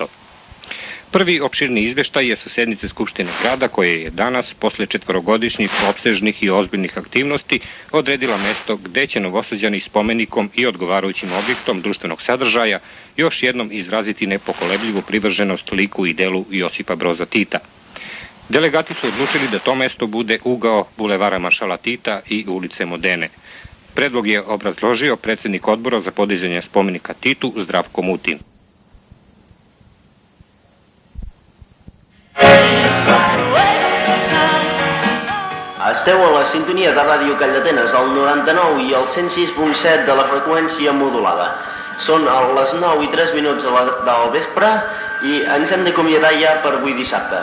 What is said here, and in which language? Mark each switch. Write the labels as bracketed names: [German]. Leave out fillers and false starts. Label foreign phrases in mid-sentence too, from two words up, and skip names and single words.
[Serbian] Prvi opširni izveštaj je sa sednice Skupštine grada koje je danas, posle 4-godišnjih opsežnih i ozbiljnih aktivnosti, odredila mesto gde će Novosađani spomenikom i odgovarajućim objektom društvenog sadržaja još jednom izraziti nepokolebljivu privrženost liku i delu Josipa Broza Tita. Delegati su odlučili da to mesto bude ugao bulevara Maršala Tita i ulice Modene. Predlog je obrazložio predsjednik odbora za podizanje spomenika Titu Zdravko Mutin. [Catalan] Esteu a la sintonia de Ràdio Calldetenes, al 99 i al 106.7 de la freqüència modulada. Són les 9:03 del vespre i ens hem d'acomiadar ja per avui dissabte.